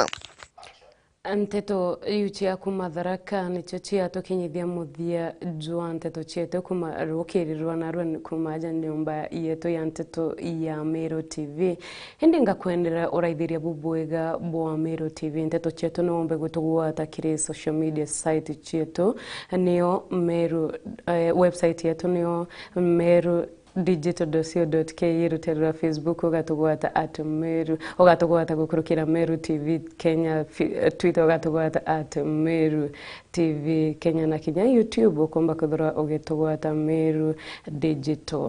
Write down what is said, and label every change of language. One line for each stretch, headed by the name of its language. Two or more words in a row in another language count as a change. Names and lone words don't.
Meru: Nteto yuchia kuma Tharaka nicho chia tukinyithia muthia jwa nteto chetu kuma rukirirwa na rwen kuma aja nyumba yetu ya nteto ya Meru TV. Hindi ngakwendera uraithiria bubwega bwa Meru TV. Nteto chetu nombe gutugwata kire
English: social media site
Meru: chetu niyo Meru website yetu niyo Meru digital.co.ke ruterera Facebook ugatugwata @Meru ugatugwata gukurukira Meru TV Kenya Twitter ugatugwata @Meru TV Kenya na Kenya YouTube ukomba kuthora ugetugwata Meru Digital.